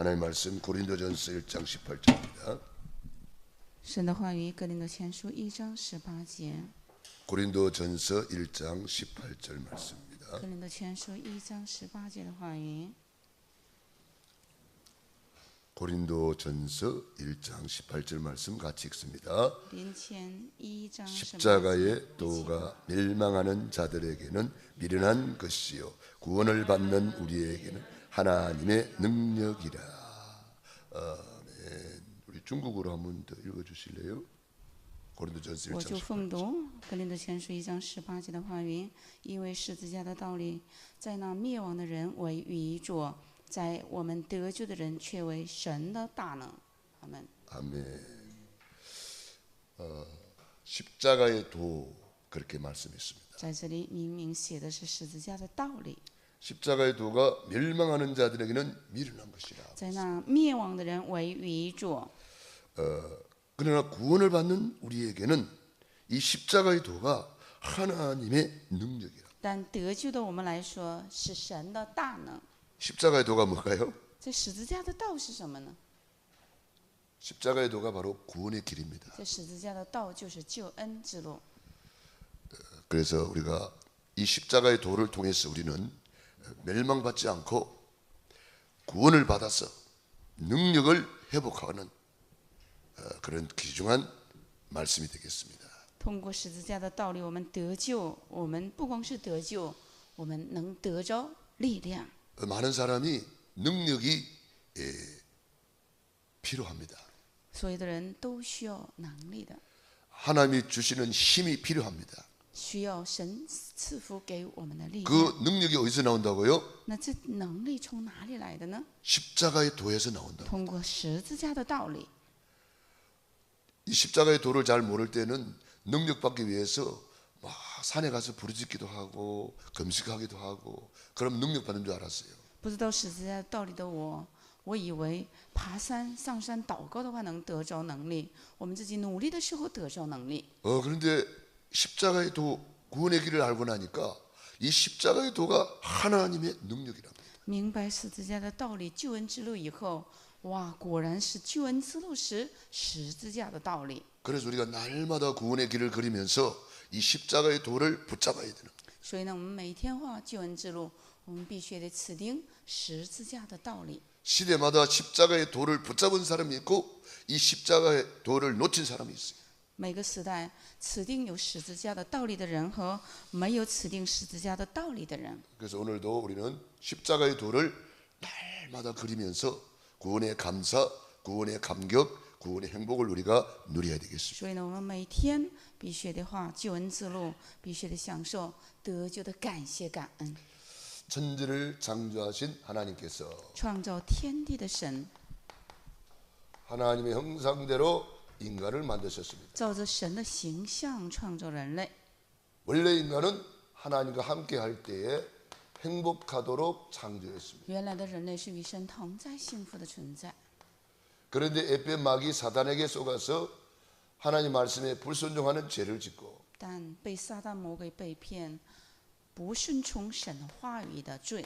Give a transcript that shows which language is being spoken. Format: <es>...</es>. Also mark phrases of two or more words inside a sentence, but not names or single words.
<ko>하나님의 말씀 고린도전서 1장 18절입니다.</ko> <zh>神的话语，哥林多前书1章18节。</zh> <ko>고린도전서 1장 18절 말씀입니다.</ko> <zh>哥林多前书1章18节的话语。</zh> <ko>고린도전서 1장 18절 말씀 같이 읽습니다.</ko> <zh>林前1章18节。</zh> <ko>십자가의 도가 멸망하는 자들에게는 미련한 것이요 구원을 받는 우리에게는 하나님의 능력이라. 아멘. 우리 중국어로 한번 더 읽어주실래요? 고린도전서</ko> <zh>我</zh> <ko>1장</ko> <zh>就</zh> <ko>18절.</ko> <zh>奉读哥林多前书1章18节的话语，因为十字架的道理，在那灭亡的人为愚拙，在我们得救的人却为神的大能。阿门。</zh> <ko>아멘. 십자가의 도 그렇게 말씀했습니다.</ko> <zh>在这里明明写的是十字架的道理，</zh> <ko>십자가의 도가 멸망하는 자들에게는 미련한 것이라.</ko> <zh>在那灭亡的人为愚拙，</zh> <ko>그러나 구원을 받는 우리에게는 이 십자가의 도가 하나님의 능력이라.</ko> <zh>但得救的我们来说是神的大能。</zh> <ko>십자가의 도가 뭘까요?</ko> <zh>这十字架的道是什么呢？</zh> <ko>십자가의 도가 바로 구원의 길입니다.</ko> <zh>这十字架的道就是救恩之路。</zh> <ko>그래서 우리가 이 십자가의 도를 통해서 우리는 멸망받지 않고 구원을 받아서 능력을 회복하는 그런 귀중한 말씀이 되겠습니다.</ko> <zh>通过十字架的道理，我们得救。我们不光是得救，我们能得着力量。</zh> <ko>많은 사람이 능력이 필요합니다.</ko> <zh>所有的人都需要能力的，</zh> <ko>하나님이 주시는 힘이 필요합니다.</ko> <zh>需要神赐福给我们的力</zh> <ko>그</ko> <zh>量。</zh> <ko>능력이 어디서 나온다고요?</ko> <zh>那这能力从哪里来的呢？</zh> <ko>십자가의 도에서 나온다.</ko> <zh>通过十字架的道理。</zh> <ko>이 십자가의 도를 잘 모를 때는 능력 받기 위해서 막 산에 가서 부르짖기도 하고 금식하기도 하고 그럼 능력 받는 줄 알았어요.</ko> <zh>不知道十字架的道理的我以为爬山、上山祷告的话能得着能力，我们自己努力的时候得着能力。</zh> <ko>그런데 십자가의 도 구원의 길을 알고 나니까 이 십자가의 도가 하나님의 능력이랍니다.</ko> <zh>明白十字架的道理、救恩之路以后，哇，果然是救恩之路是十字架的道理。</zh> <ko>그래서 우리가 날마다 구원의 길을 그리면서 이 십자가의 도를 붙잡아야 되는 거예요.</ko> <zh>所以呢，我们每天画救恩之路，我们必须得持定十字架的道理。</zh> <ko>시대마다 십자가의 도를 붙잡은 사람이 있고 이 십자가의 도를 놓친 사람이 있어요.</ko> <zh>每个时代持定有十字架的道理的人和没有持定十字架的道理的人。</zh> <ko>그래서 오늘도 우리는 십자가의 도를 날마다 그리면서 구원의 감사, 구원의 감격, 구원의 행복을 우리가 누려야 되겠습니다.</ko> <zh>所以呢，我们每天必须得画救恩之路，必须得享受得救的感谢感恩。</zh> <ko>천지를 창조하신 하나님께서</ko> <zh>创造天地的神，</zh> <ko>하나님의 형상대로 인간을 만드셨습니다.</ko> <zh>照着神的形象创造人类。</zh> <ko>원래 인간은 하나님과 함께 할 때에 행복하도록 창조했습니다.</ko> <zh>原来的人类是与神同在、幸福的存在。</zh> <ko>그런데 에페 마귀 사단에게 속아서 하나님 말씀에 불순종하는 죄를 짓고</ko> <zh>但被撒旦魔鬼背骗，不顺从神的话语的罪，</zh>